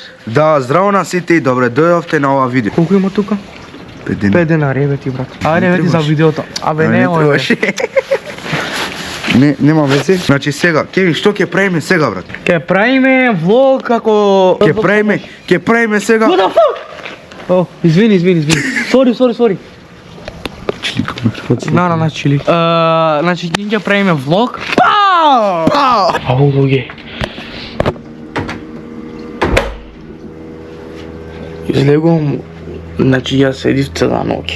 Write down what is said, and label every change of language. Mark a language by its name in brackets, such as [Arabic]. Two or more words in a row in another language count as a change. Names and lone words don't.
[Macedonian] Да, здраво на сите и добре дојдовте на ова видео. Колку има тука? 5 денари, еве ти брат. Ајде еве ти за видеото. Абе не можеш. Не, нема везе. Значи сега, Кевин, што ќе правиме сега, брат? Ќе правиме влог како Ќе правиме сега. [English] What the fuck? [Macedonian] О, извини. Sorry. На чили. Значи ќе правиме влог. Пау! Ау, луѓе. Излегувам, значи ја седив цела ноќ.